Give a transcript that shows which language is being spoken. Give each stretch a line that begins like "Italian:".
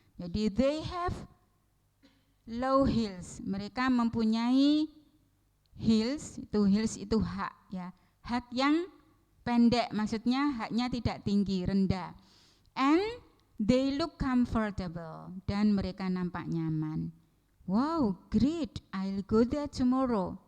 English: Jadi they have low heels.
Indonesian: Mereka mempunyai heels itu hak ya. Hak yang pendek, maksudnya haknya tidak tinggi, rendah.
English: And they look comfortable,
Indonesian: dan mereka nampak nyaman.
English: Wow, great, I'll go there tomorrow.